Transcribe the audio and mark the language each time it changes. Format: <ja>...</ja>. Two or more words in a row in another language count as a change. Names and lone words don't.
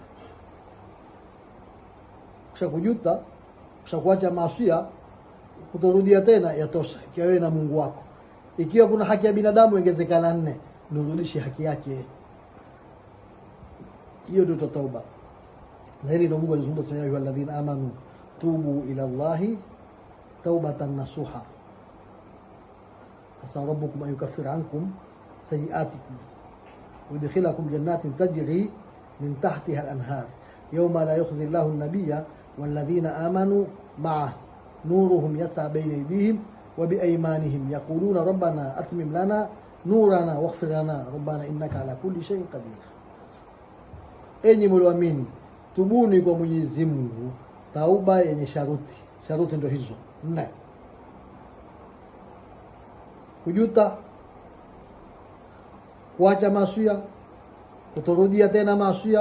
<sw>Ukishakujuta, ukishakuacha maasi, kutorudia tena, yatosha. Ikiwa wewe na Mungu wako. Ikiwa kuna haki ya binadamu, ongezekana 4, nirudishe haki yake. Hiyo ndio tauba. Na hili ndio Mungu alizungumza sana,</sw> <ar>يا الذين آمنوا توبوا إلى الله توبة نصوحا عسى ربكم أن يكفر عنكم سيئاتكم ويدخلكم جنات تجري من تحتها الأنهار يوم لا يخزي الله النبي والذين آمنوا معه نورهم يسعى بين أيديهم وبأيمانهم يقولون ربنا أتمم لنا نورنا واغفر لنا ربنا إنك على كل شيء قدير.</ar> <sw>Enyi mlioamini, tubuni kwa Mwenyezi Mungu tauba yenye sharuti. Sharuti ndio hizo 4: kujuta, kuacha maasiya, kutorudia tena maasiya.</sw>